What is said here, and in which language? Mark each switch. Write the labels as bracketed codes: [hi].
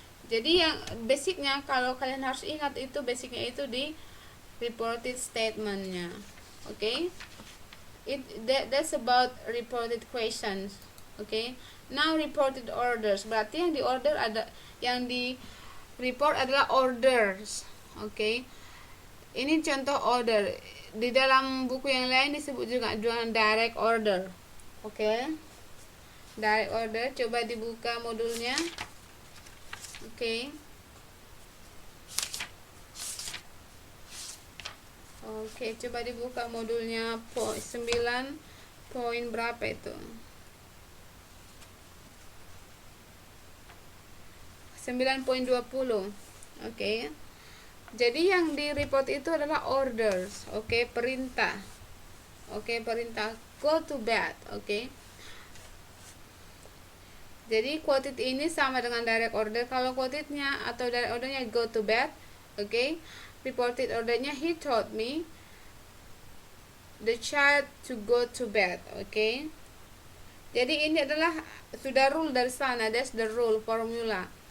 [id] Jadi yang basicnya kalau kalian harus ingat itu basicnya itu di reported statementnya. [en] Okay? That's about reported questions. Okay? Now reported orders, [id] berarti yang di order ada, yang di report adalah orders. Okay? Ini contoh order. Di dalam buku yang lain disebut juga dengan direct order. Okay? Direct order, coba dibuka modulnya. Okay. Oke, coba dibuka modulnya 9.1. poin berapa itu? 9.20. Oke. Jadi yang di report itu adalah orders, oke, perintah. Oke, perintah go to bed, oke. Jadi quoted ini sama dengan direct order. Kalau quotednya atau direct ordernya go to bed, oke. [en] Reported ordernya he told me the child to go to bed, oke. [id] Jadi ini adalah sudah rule dari sana, [en] that's the rule, formula.